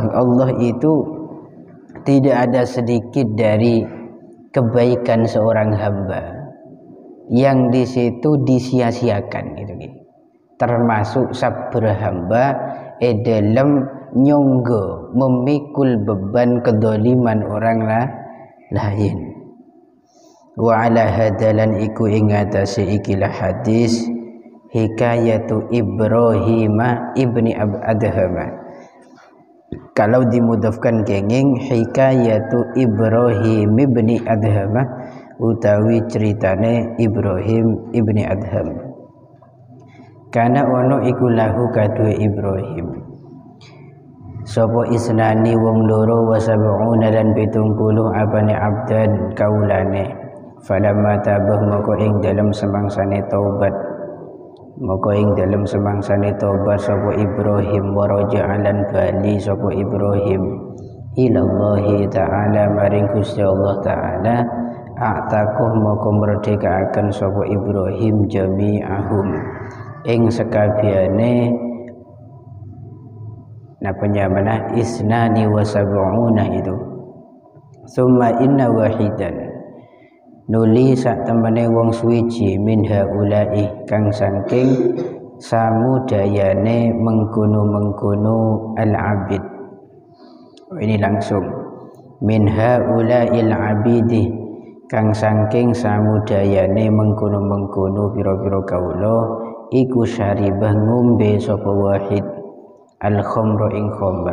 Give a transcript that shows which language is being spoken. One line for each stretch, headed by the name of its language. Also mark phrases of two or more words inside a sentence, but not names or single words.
Indonesian: Allah itu tidak ada sedikit dari kebaikan seorang hamba yang di situ disia-siakan gitu. Termasuk sabar hamba dalam nyonggo memikul beban kedoliman orang lain.
Arabic: وعلى هذا
Javanese: iku ingatasi ikilah hadis hikayatu Ibrahim ibni Adham.
Indonesian: Kalau dimudafkan
Javanese: kenging hikayatu Ibrahim ibni Adham, utawi ceritane Ibrahim ibni Adham. Kana ono iku lahu kadue Ibrahim sapa isnani wong loro
Arabic: وسبعون
Javanese: dan 70 abane abdan kaulane.
Arabic: فلما تاب
Javanese: moko ing dalam semangsane taubat, moko ing dalam semangsane taubat sapa Ibrahim
Arabic: ورجع
Javanese: bali sapa Ibrahim
Arabic: إلى الله تعالى
Javanese: maring Gusti Allah ta'ala, a'taquh moko merdekaaken sapa Ibrahim jami'ahum ing sekabehane napanya mana
Arabic: اثنان وسبعون
Javanese: itu.
Arabic: ثم إن واحدا
Javanese: nuli sak temene wong suwiji
Arabic: من هؤلاء
Javanese: kang saking samudayane mengkono-mengkono al-abid.
Indonesian: Ini langsung
Arabic: من هؤلاء العبيد
Javanese: kang saking samudayane mengkono-mengkono pira-pira kaula iku syaribah ngombe sapa
Arabic: واحد الخمر
Javanese: ing khamr.